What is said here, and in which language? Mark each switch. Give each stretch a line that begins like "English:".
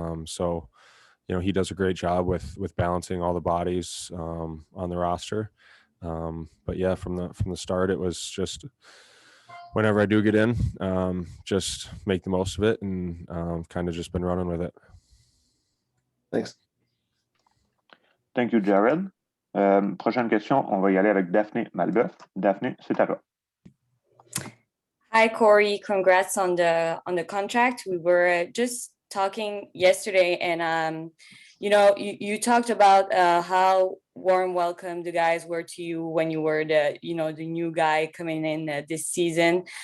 English: So he does a great job with balancing all the bodies on the roster. But yeah, from the start, it was just whenever I do get in, just make the most of it, and kind of just been running with it. Thanks. Thank you, Jared.
French: Prochaine question, on va y aller avec Daphné Malbeuf. Daphné, c'est à toi.
English: Hi, Corey. Congrats on the contract. We were just talking yesterday, and you talked about how warm welcome the guys were to you when you were the new guy coming in this season.